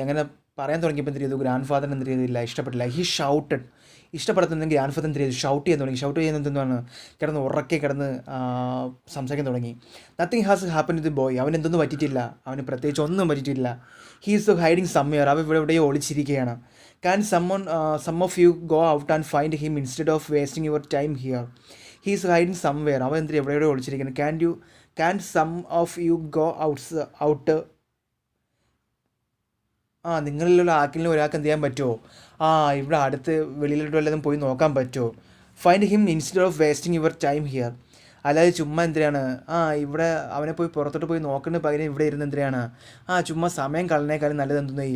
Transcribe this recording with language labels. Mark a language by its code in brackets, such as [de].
[ml] അങ്ങനെ പറയാൻ തുടങ്ങിയപ്പോൾ എന്ത് ചെയ്തു? ഗ്രാൻഡ് ഫാദർ എന്ത് ചെയ്തില്ല? ഇഷ്ടപ്പെട്ടില്ല. [en] He shouted. [ml] ഇഷ്ടപ്പെടുത്തുന്ന ഗ്രാൻഡ് ഫാദർ എന്ത് ചെയ്തു? ഷൗട്ട് ചെയ്യാൻ തുടങ്ങി. ഷൗട്ട് ചെയ്യുന്നത് എന്താണ്? ഉറക്കെ കിടന്ന് സംസാരിക്കാൻ തുടങ്ങി. [en] Nothing has happen to the boy. [ml] അവൻ എന്തൊന്നും പറ്റിയിട്ടില്ല. അവന് പ്രത്യേകിച്ച് ഒന്നും പറ്റിയിട്ടില്ല. [en] He is hiding somewhere. [ml] അവൻ ഇവിടെ എവിടെയോ ഒളിച്ചിരിക്കുകയാണ്. [en] Can some of you go out and find him instead of wasting your time here? He is hiding somewhere. [ml] അവൻ എന്തിനാ എവിടെ ഒളിച്ചിരിക്കുന്നത്? [en] Can some of you go out? [ml] നിങ്ങളിലുള്ള ആർക്കെങ്കിലും ഒരാൾക്ക് എന്ത് ചെയ്യാൻ പറ്റുമോ? ഇവിടെ അടുത്ത് വെളിയിലോട്ട് വല്ലതും പോയി നോക്കാൻ പറ്റുമോ? [en] Find him instead of wasting your time here. [ml] അല്ലാതെ ചുമ്മാ എന്തിനാണ് ഇവിടെ അവനെ പോയി പുറത്തോട്ട് പോയി നോക്കേണ്ട പകരം ഇവിടെ ഇരുന്ന് എന്തിനാണ് ചുമ്മാ സമയം കളഞ്ഞേക്കാളും നല്ലത് എന്തെന്ന്?